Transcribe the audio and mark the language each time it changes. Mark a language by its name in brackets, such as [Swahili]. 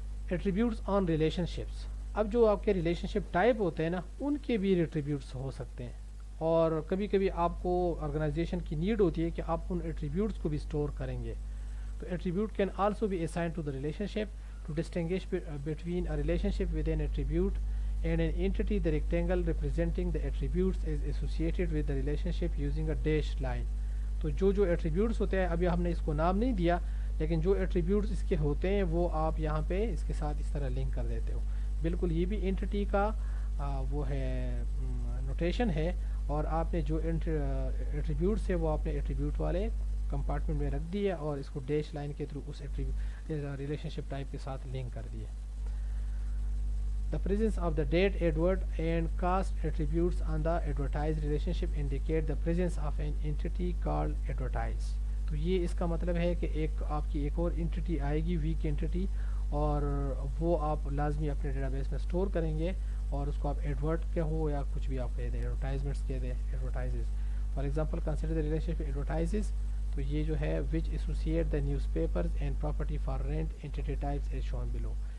[Urdu] Attributes آن relation ships. اب جو آپ کے ریلیشن شپ ٹائپ ہوتے ہیں نا ان کے بھی ایٹریبیوٹس ہو سکتے ہیں، اور کبھی کبھی آپ کو آرگنائزیشن کی نیڈ ہوتی ہے کہ آپ ان ایٹریبیوٹس کو بھی اسٹور کریں گے. [English] تو attribute can also be assign to the relationship to distinguish between a relationship with an attribute and an entity. The rectangle representing the attributes is associated with the relationship using a dashed line. [Urdu] تو جو attributes ہوتے ہیں ابھی ہم نے اس کو نام نہیں دیا، لیکن جو ایٹریبیوٹس اس کے ہوتے ہیں وہ آپ یہاں پہ اس کے ساتھ اس طرح لنک کر دیتے ہو. بالکل یہ بھی انٹیٹی کا وہ ہے نوٹیشن ہے، اور آپ نے جو ایٹریبیوٹس ہے وہ آپ نے ایٹریبیوٹ والے کمپارٹمنٹ میں رکھ دیے اور اس کو ڈیش لائن کے تھرو اس ریلیشن شپ ٹائپ کے ساتھ لنک کر دیے. [English] The presence of the date, advert and cost attributes on the advertised relationship indicate the presence of an entity called advertise. [Urdu] تو یہ اس کا مطلب ہے کہ ایک آپ کی ایک اور انٹیٹی آئے گی، ویک انٹیٹی، اور وہ آپ لازمی اپنے ڈیٹا بیس میں اسٹور کریں گے، اور اس کو آپ ایڈورٹ کے ہو یا کچھ بھی آپ کہہ دیں، ایڈورٹائزمنٹس کہہ دیں، ایڈورٹائزز. [English] For example consider the relationship advertises. [Urdu] تو یہ جو ہے [English] Which associate the newspapers and property for rent entity types as shown below.